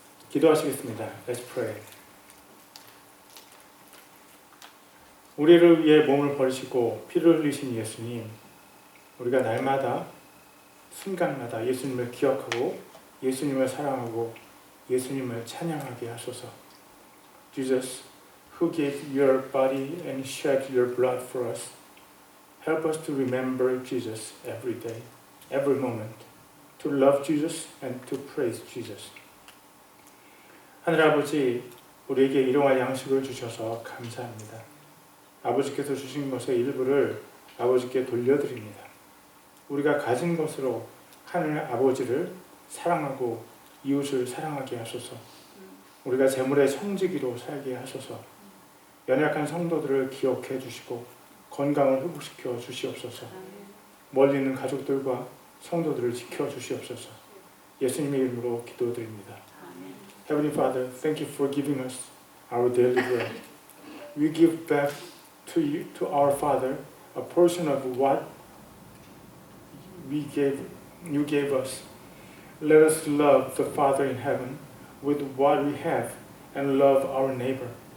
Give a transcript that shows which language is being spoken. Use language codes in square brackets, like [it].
[ko] 기도하시겠습니다. [en] Let's pray. [ko] 우리를 위해 몸을 버리시고 피를 흘리신 예수님, 우리가 날마다 순간마다 예수님을 기억하고 예수님을 사랑하고 예수님을 찬양하게 하소서. [en] Jesus, who gave your body and shed your blood for us, help us to remember Jesus every day, every moment, to love Jesus and to praise Jesus. [ko] 하늘 아버지, 우리에게 일용할 양식을 주셔서 감사합니다. 아버지께서 주신 것의 일부를 아버지께 돌려드립니다. 우리가 가진 것으로 하늘 아버지를 사랑하고 이웃을 사랑하게 하소서. 우리가 재물의 청지기로 살게 하소서. 연약한 성도들을 기억해 주시고 건강을 회복시켜 주시옵소서. 멀리 있는 가족들과 성도들을 지켜 주시옵소서. 예수님의 이름으로 기도드립니다. [en] Heavenly Father, thank you for giving us our daily bread. We give back to you, to our Father, a portion of what you gave us. Let us love the Father in heaven with what we have and love our neighbor.